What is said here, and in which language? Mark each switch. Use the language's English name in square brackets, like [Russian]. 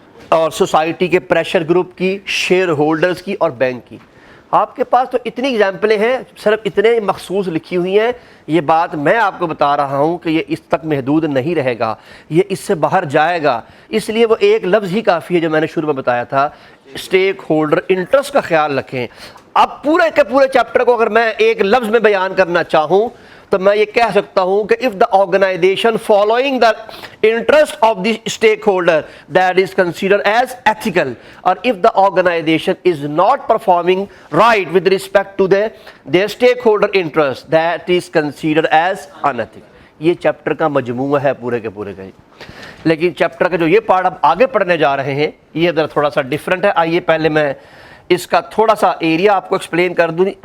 [Urdu] اور سوسائٹی کے pressure group کی، شیئر ہولڈرز کی، اور بینک کی۔ آپ کے پاس تو اتنی ایگزامپلیں ہیں، صرف اتنے مخصوص لکھی ہوئی ہیں۔ یہ بات میں آپ کو بتا رہا ہوں کہ یہ اس تک محدود نہیں رہے گا، یہ اس سے باہر جائے گا۔ اس لیے وہ ایک لفظ ہی کافی ہے جو میں نے شروع میں بتایا تھا، اسٹیک ہولڈر انٹرسٹ کا خیال رکھیں۔ اب پورے کے پورے چیپٹر کو اگر میں ایک لفظ میں بیان کرنا چاہوں تو میں یہ کہہ سکتا ہوں کہ [English] if the organization following the interest of the stakeholder that is considered as ethical, or if the organization is not performing right with respect to their stakeholder interest, that is considered as unethical. [Urdu] یہ chapter کا مجموعہ ہے پورے کے پورے کا. لیکن chapter کا جو یہ پارٹ اب آگے پڑھنے جا رہے ہیں یہ ذرا تھوڑا سا ڈیفرنٹ ہے. آئیے پہلے میں اس کا تھوڑا سا ایریا آپ کو ایکسپلین کر دوں.